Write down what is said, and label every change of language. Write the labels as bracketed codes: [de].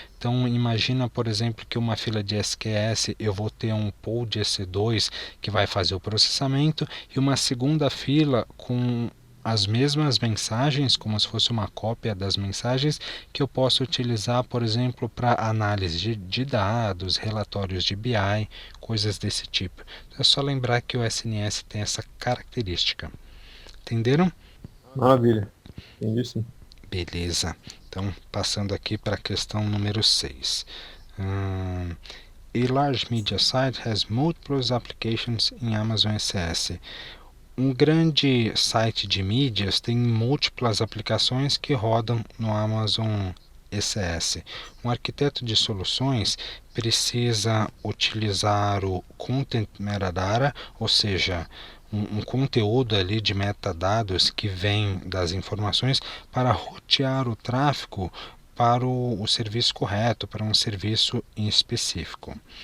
[pt] Então imagina, por exemplo, que uma fila de SQS eu vou ter um pool de EC2 que vai fazer o processamento e uma segunda fila com as mesmas mensagens, como se fosse uma cópia das mensagens, que eu posso utilizar, por exemplo, para análise de dados, relatórios de BI, coisas desse tipo. Então, é só lembrar que o SNS tem essa característica. Entenderam? Maravilha. Entendi sim. Beleza. Então, passando aqui para a questão número 6. [en] A large media site has multiple applications in Amazon SS. [pt] Um grande site de mídias tem múltiplas aplicações que rodam no Amazon ECS. Um arquiteto de soluções precisa utilizar o Content Metadata, ou seja, um conteúdo ali de metadados que vem das informações para rotear o tráfego para o serviço correto, para um serviço em específico.